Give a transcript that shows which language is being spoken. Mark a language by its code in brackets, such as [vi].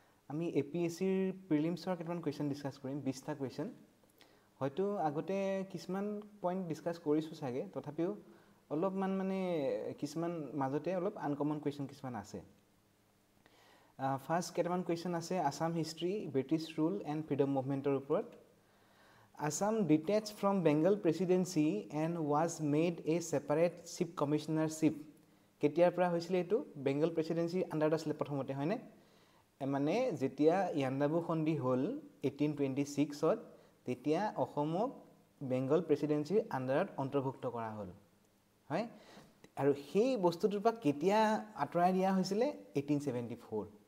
[as] আমি APSCৰ প্ৰিলিমছৰ কেইটামান question discuss কৰিম, 20টা কুৱেশ্যন। হয়তো আগতে কিছুমান পইণ্ট ডিছকাছ কৰিছোঁ চাগে, তথাপিও অলপমান মানে কিছুমান মাজতে অলপ আনকমন কুৱেশ্যন কিছুমান আছে। ফাৰ্ষ্ট কেইটামান কুৱেশ্যন আছে Assam history, British rule and freedom মুভমেণ্টৰ ওপৰত। [en] Assam detached from Bengal Presidency and was made a separate chief commissionership. [as] কেতিয়াৰ পৰা হৈছিলে এইটো? বেংগল প্ৰেচিডেন্সিৰ আণ্ডাৰত আছিলে প্ৰথমতে, হয়নে? মানে যেতিয়া ইয়াণ্ডাবু সন্ধি হ'ল 1826ত, তেতিয়া অসমক বেংগল প্ৰেচিডেন্সিৰ আণ্ডাৰত অন্তৰ্ভুক্ত কৰা হ'ল, হয়? আৰু সেই বস্তুটোৰ পৰা কেতিয়া আঁতৰাই দিয়া হৈছিলে? 1874।